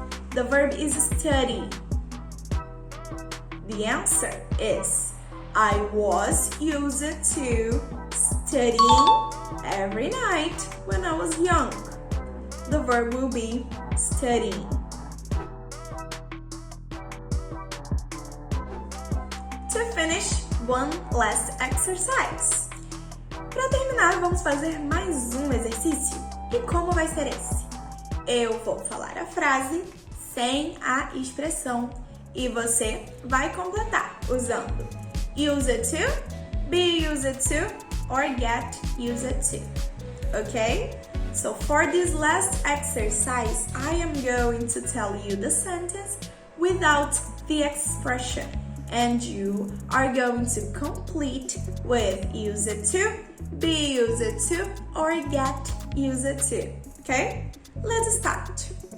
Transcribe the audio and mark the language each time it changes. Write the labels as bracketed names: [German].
[English] The verb is study. The answer is I was used to studying every night when I was young. The verb will be studying. To finish, one last exercise. [Portuguese] Para terminar, vamos fazer mais um exercício. E como vai ser esse? Eu vou falar a frase sem a expressão e você vai completar usando [English] used to, be used to, [Portuguese] or get used to. [English] Okay? So for this last exercise, I am going to tell you the sentence without the expression, and you are going to complete with used to, be used to, or get used to. Okay? Let's start.